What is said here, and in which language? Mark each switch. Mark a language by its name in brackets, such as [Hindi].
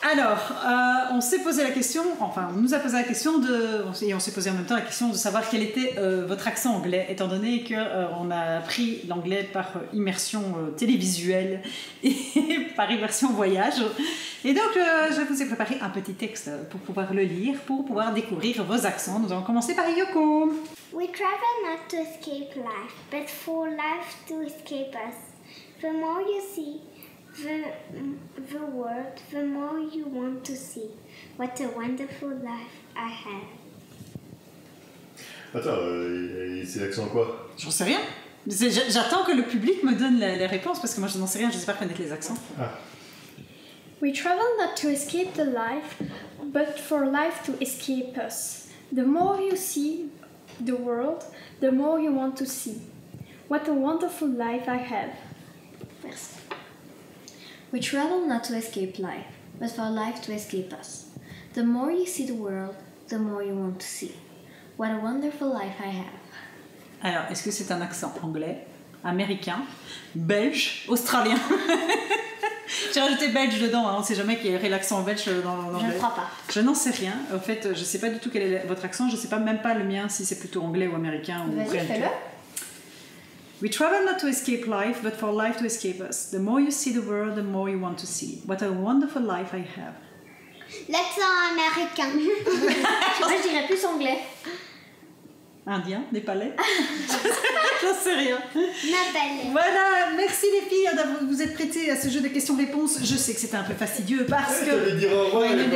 [French] Alors, on s'est posé la question, enfin on nous a posé la question et on s'est posé en même temps la question de savoir quel était votre accent anglais, étant donné qu'on a appris l'anglais par immersion télévisuelle et par immersion voyage. Et donc je vous ai préparé un petit texte pour pouvoir le lire, pour pouvoir découvrir vos accents. Nous allons commencer par Yoko. [English] We travel not to escape life, but for life to escape us. The more you see the world, the more you want to see. What a wonderful life I have. [French] Attends, c'est l'accent quoi? J'en sais rien. J'attends que le public me donne les réponses parce que moi je n'en sais rien, je ne sais pas reconnaître les accents. [English] We travel not to escape the life, but for life to escape us. The more you see the world, the more you want to see. What a wonderful life I have. [French] Merci. [English] We travel not to escape life, but for life to escape us. The more you see the world, the more you want to see. What a wonderful life I have. [French] Alors, est-ce que c'est un accent anglais, américain, belge, australien? J'ai rajouté belge dedans, hein. On ne sait jamais qu'il y aurait l'accent belge dans l'anglais. Je ne crois pas. Je n'en sais rien. En fait, je ne sais pas du tout quel est votre accent. Je ne sais pas même pas le mien, si c'est plutôt anglais ou américain. Ou Vas-y, fais-le. [English] We travel not to escape life, but for life to escape us. The more you see the world, the more you want to see. What a wonderful life I have. [French] L'accent américain. Moi, je dirais plus anglais. Indien, népalais. J'en sais rien. Népalais. Voilà, merci les filles d'avoir vous êtes prêtées à ce jeu de questions-réponses. Je sais que c'était un peu fastidieux parce que... T'allais dire au revoir, Ouais, elle est elle est